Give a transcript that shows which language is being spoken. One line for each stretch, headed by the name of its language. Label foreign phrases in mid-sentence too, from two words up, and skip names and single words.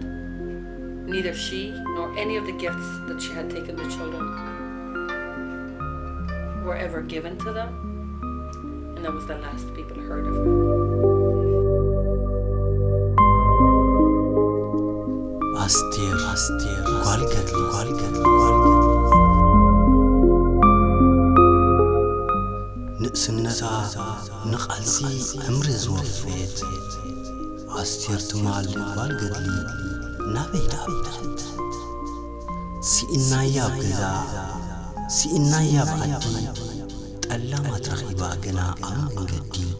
English: Neither she nor any of the gifts that she had taken the children were ever given to them. And that was the last people heard of her.
Tigrinya: Aster Yohanns ንእስነታ ንቓልሲ ዕምሪ ዝወፍት ኣስቴር ትማል ጓል ገድሊ ናበይ ዳብለት ሲእናያ ብገዛ ሲእናያ ብዓዲ ጠላማ ትረኺባ ገና ኣብ መንገዲ